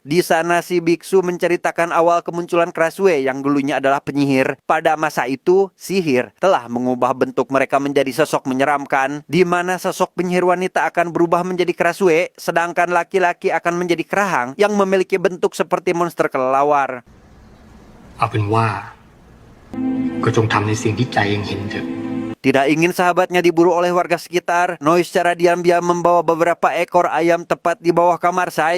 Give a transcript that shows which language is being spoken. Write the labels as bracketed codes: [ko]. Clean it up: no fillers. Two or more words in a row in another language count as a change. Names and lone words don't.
[id] Di sana si biksu menceritakan awal kemunculan Krasue yang dulunya adalah penyihir. Pada masa itu, sihir telah mengubah bentuk mereka menjadi sosok menyeramkan, di mana sosok penyihir wanita akan berubah menjadi Krasue, sedangkan laki-laki akan menjadi kerahang yang memiliki bentuk seperti monster kelelawar. [th] เอาเป็นว่าก็จงทำในสิ่งที่ใจเองเห็นเถอะ [id] Tidak ingin sahabatnya diburu oleh warga sekitar, Noi secara diam-diam membawa beberapa ekor ayam tepat di bawah kamar Sai.